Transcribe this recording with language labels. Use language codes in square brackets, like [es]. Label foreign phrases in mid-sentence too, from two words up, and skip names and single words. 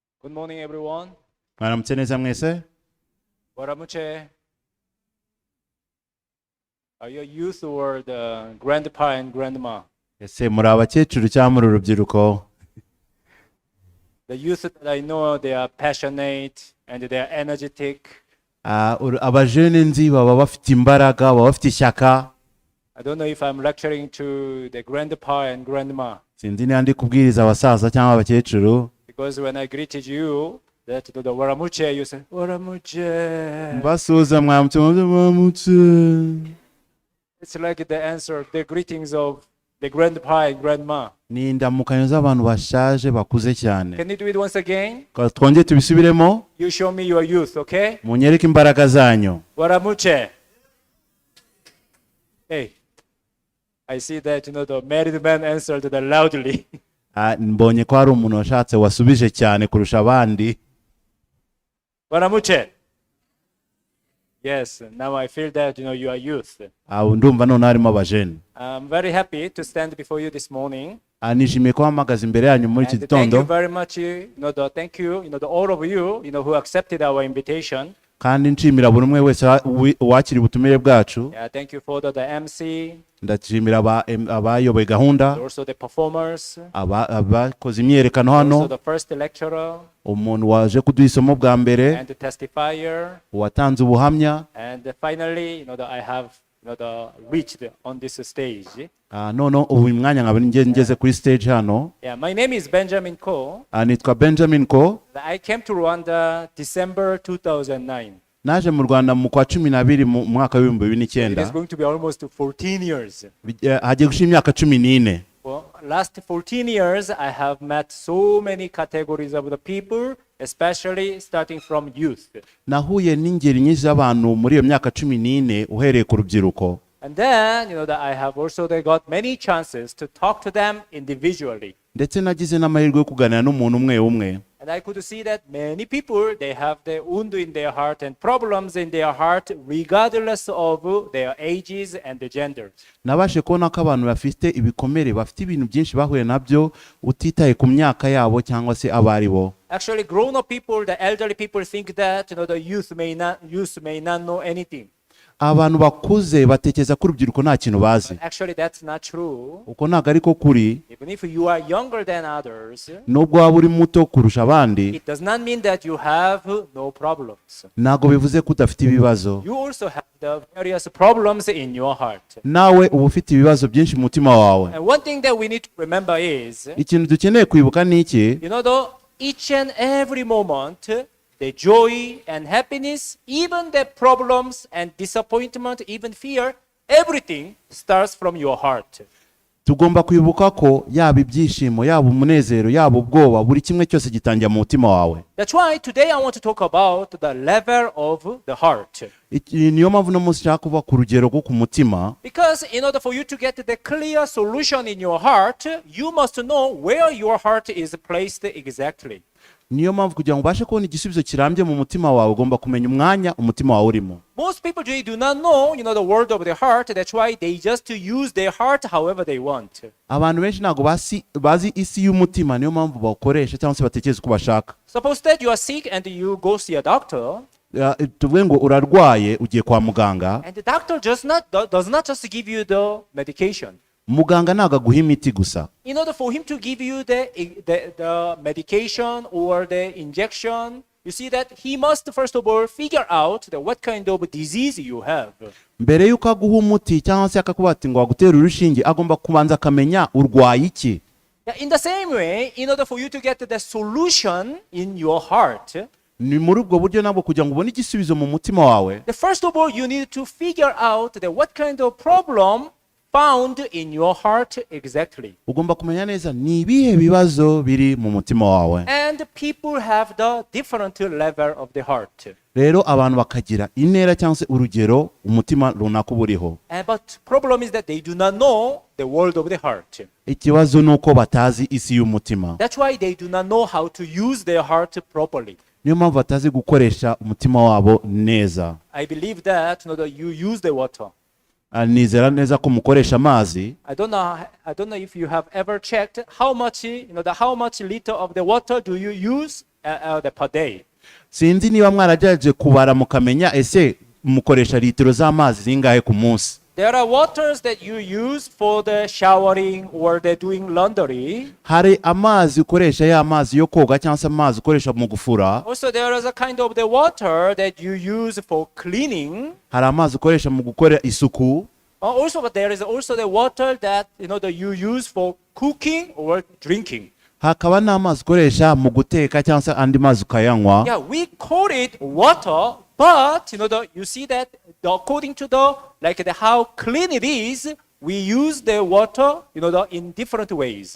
[en] Good morning, everyone. [rw] mwaramutse neza mwese. Waramuche. [en] Are you youth or the grandpa and grandma? [rw] Ese muri abakecuru cyangwa muri urubyiruko? [en] The youth that I know, they are passionate and they are energetic. [rw] Abajene nzi baba bafite imbaraga, baba bafite ishyaka. [en] I don't know if I'm lecturing to the grandpa and grandma. [rw] Sinzi niba ndi kubwiriza abasaza cyangwa abakecuru. [en] Because when I greeted you, that to the Waramuche, you said, [rw] Waramuche. Mbasuhuza mwamutse mwamutse. [en] It's like the answer, the greetings of the grandpa and grandma. [rw] Ni indamukanyo z'abantu bashaje bakuze cyane. [en] Can you do it once again? [rw] Twongeye tubisubiremo. [en] You show me your youth, okay? [rw] Munyereke imbaraga zanyu. Waramuche. [en] Hey, I see that, the married man answered that loudly. [rw] Mbonye ko hari umuntu washatse wasubije cyane kurusha abandi. Waramuche. [en] Yes, now I feel that, you are youth. [rw] Ndumva none harimo abajene. [en] I'm very happy to stand before you this morning. [rw] Nishimiye ko mpagaze imbere yanyu muri iki [en] And thank you [rw] gitondo. [en] very much, thank you, all of you, who accepted our invitation. [rw] Kandi nshimira buri umwe wese wakira ubutumire bwacu. [en] Yeah, thank you for the MC, [rw] Ndashimira abayoboye gahunda, [en] also the performers, [rw] abakoze imyerekano [en] also [rw] hano, [en] the first lecturer, [rw] umuntu waje kuduha isomo bwa mbere, [en] and the testifier, [rw] uwatanze ubuhamya. [en] and finally, that I have, reached on this stage. [rw] Noneho ubu mwanya nkaba ngeze kuri stage hano. [en] Yeah, my name is Benjamin Ko. [rw] Nitwa Benjamin Ko. [en] I came to Rwanda December 2009. [rw] Naje mu Rwanda mu kwa 12 mu mwaka wa 2009. [en] It is going to be almost 14 years. [rw] Hagiye gushira imyaka 14. [en] Well, last 14 years, I have met so many categories of the people, especially starting from youth. [rw] Nahuye n'ingeri nyinshi z'abantu muri iyo myaka 14 uhereye ku rubyiruko. [en] And then, that I have also got many chances to talk to them individually. [rw] Ndetse nagize n'amahirwe yo kuganira n'umuntu umwe umwe. [en] And I could see that many people, they have the wound in their heart and problems in their heart, regardless of their ages and the genders. [rw] Nabashe kubona ko abantu bafite ibikomere, bafite ibintu byinshi bahuye nabyo utitaye ku myaka yabo cyangwa se abari bo. [en] Actually, grown-up people, the elderly people think that, the youth may not know anything. [rw] Abantu bakuze batekereza ko urubyiruko nta kintu bazi. [en] Actually, that's not true. [rw] Uko ntabwo ariko kuri. [en] Even if you are younger than others, [rw] nubwo waba uri muto kurusha abandi, [en] it does not mean that you have no problems. [rw] ntabwo bivuze ko udafite ibibazo. [en] You also have the various problems in your heart. [rw] Nawe uba ufite ibibazo byinshi mu mutima wawe. [en] And one thing that we need to remember is, [rw] ikintu dukeneye kwibuka ni iki? [en] Each and every moment, the joy and happiness, even the problems and disappointment, even fear, everything starts from your heart. [rw] Tugomba kwibuka ko yaba ibyishimo, yaba umunezero, yaba ubwoba, buri kimwe cyose gitangira mu mutima wawe. [en] That's why today I want to talk about the level of the heart. [rw] Niyo mpamvu n'umunsi nshaka kuva ku rugero rwo ku mutima. [en] Because in order for you to get the clear solution in your heart, you must know where your heart is placed exactly. [rw] Niyo mpamvu kugira ngo ubashe kubona igisubizo kirambye mu mutima wawe ugomba kumenya umwanya umutima wawe urimo. [en] Most people today do not know, the word of their heart. That's why they just use their heart however they want. [rw] Abantu benshi ntabwo bazi isi y'umutima, niyo mpamvu bawukoresha cyangwa se batekereza uko bashaka. [en] Suppose that you are sick and you go see a doctor. [rw] Tuvuge ngo urarwaye ugiye kwa muganga. [en] And the doctor does not just give you the medication. [rw] Muganga ntabwo aguha imiti gusa. [en] In order for him to give you the medication or the injection, you see that he must first of all figure out what kind of disease you have. [rw] Mbere yuko aguha umuti cyangwa se akakuba ati ngo agutera urushinge, agomba kubanza akamenya urwaye iki. [en] In the same way, in order for you to get the solution in your heart, [rw] ni muri ubwo buryo nabwo kugira ngo ubone igisubizo mu mutima wawe. [en] First of all, you need to figure out what kind of problem found in your heart exactly. [rw] Ugomba kumenya neza ni ibihe bibazo biri mu mutima wawe. [en] And people have the different level of the heart. [rw] Rero abantu bakagira intera cyangwa se urugero umutima runaka buriho. [en] But problem is that they do not know the world of the heart. [rw] Ikibazo nuko batazi isi y'umutima. [en] That's why they do not know how to use their heart properly. [rw] Niyo mpamvu batazi gukoresha umutima wabo neza. [en] I believe that you use the water. [rw] Nizera neza ko mukoresha amazi. [en] I don't know if you have ever checked how much liter of the water do you use per day. [rw] sinzi niba mwaragerageje kubara mukamenya ese mukoresha litiro z'amazi zingahe ku munsi. [en] There are waters that you use for the showering or the doing laundry. [rw] Hari amazi ukoresha ya mazi yo koga cyangwa se amazi ukoresha mu gufura. [en] Also, there is a kind of the water that you use for cleaning. [rw] Hari amazi ukoresha mu gukora isuku. [en] Also, but there is also the water that that you use for cooking or drinking. [rw] Hakaba n'amazi ukoresha mu guteka cyangwa se andi mazi ukayanywa. [en] Yeah, we call it water, but you see that according to how clean it is, we use the water in different ways.